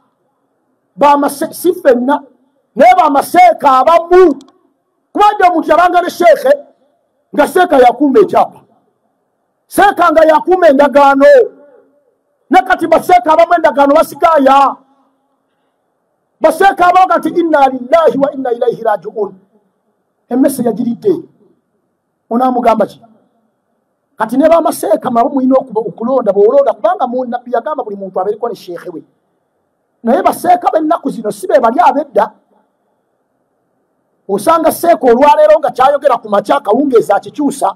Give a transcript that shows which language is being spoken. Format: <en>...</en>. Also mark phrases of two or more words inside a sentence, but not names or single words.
<lg>Si ffenna naye bamaseeka abamu. Kubadde omuntu yabanga ne sheekhe nga seeka yakuuma ekyapa. Seeka nga yakuuma endagaano. Nakati baseeka abamu endagaano basigaaya. Baseeka abamu kati</lg> <ar>inna lillahi wa inna ilaihi raji'un.</ar> <lg>Emmese yagiridde. Onaamugamba ki? Kati ne bamaseeka mabo mulina okulonda bw'olonda kubanga munnabbi yagamba buli muntu abeereko ne sheekhe we. Naye baseeka b'ennaku zino si be bali ab'edda. Osanga seeka olwaleero nga kyayogera ku makya akawungeezi akikyusa.</lg>